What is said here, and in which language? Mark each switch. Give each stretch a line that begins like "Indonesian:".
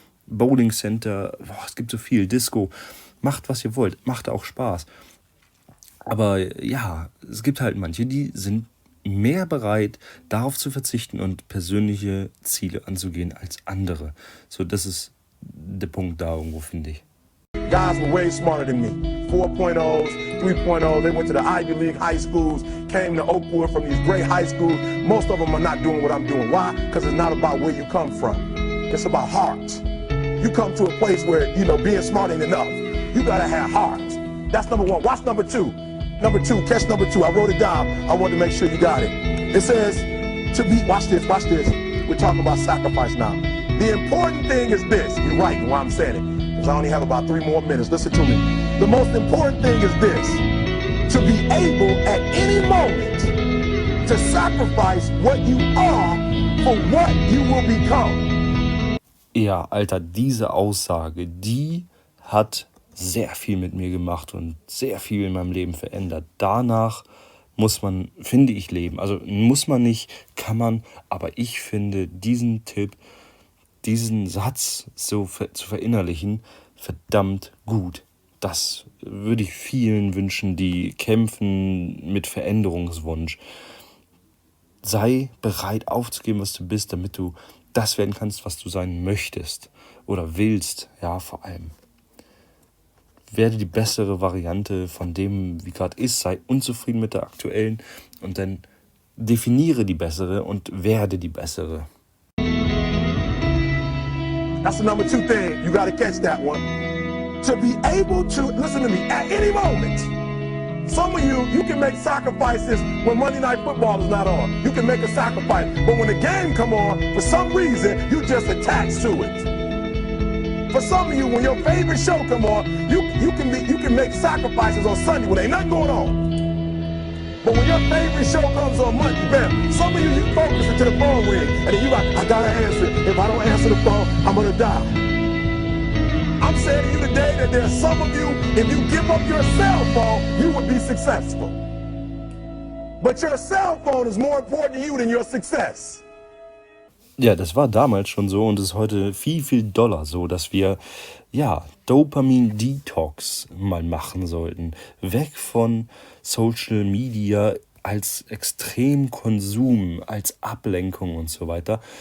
German: Bowling Center, es gibt so viel, Disco, macht was ihr wollt, macht auch Spaß. Aber ja, es gibt halt manche, die sind mehr bereit, darauf zu verzichten und persönliche Ziele anzugehen als andere. So, das ist der Punkt da irgendwo, finde ich.
English: Guys were way smarter than me. 4.0s, 3.0s, they went to the Ivy League high schools, came to Oakwood from these great high schools. Most of them are not doing what I'm doing. Why? Because it's not about where you come from. It's about heart. You come to a place where, being smart ain't enough. You gotta have heart. That's number one. Watch number two. Number two, catch number two. I wrote it down. I wanted to make sure you got it. It says, watch this. We're talking about sacrifice now. The important thing is this. You're right while I'm saying it. Because I only have about 3 more minutes. Listen to me. The most important thing is this. To be able at any moment to sacrifice what you are for what you will become.
German: Ja, Alter, diese Aussage, die hat sehr viel mit mir gemacht und sehr viel in meinem Leben verändert. Danach muss man, finde ich, leben. Also muss man nicht, kann man, aber ich finde diesen Tipp, diesen Satz so zu verinnerlichen, verdammt gut. Das würde ich vielen wünschen, die kämpfen mit Veränderungswunsch. sei bereit aufzugeben, was du bist, damit du das werden kannst, was du sein möchtest oder willst, ja, vor allem. Werde die bessere Variante von dem, wie gerade ist, sei unzufrieden mit der aktuellen und dann definiere die bessere und werde die bessere.
English: That's the number 2 thing. You got to catch that one. To be able to, listen to me, at any moment. Some of you can make sacrifices when Monday Night Football is not on. You can make a sacrifice. But when the game come on, for some reason, you just attached to it. For some of you, when your favorite show come on, you can make sacrifices on Sunday when ain't nothing going on. But when your favorite show comes on Monday, man, some of you focus until the phone ring, and then you like, I gotta answer. If I don't answer the phone, I'm gonna die. I'm saying to you today that there's some of you, if you give up your cell phone, you would be successful. But your cell phone is more important to you than your success.
German: Ja, das war damals schon so und ist heute viel, viel doller so, dass wir, ja, Dopamin-Detox mal machen sollten. Weg von Social Media als Extremkonsum, als Ablenkung und so weiter.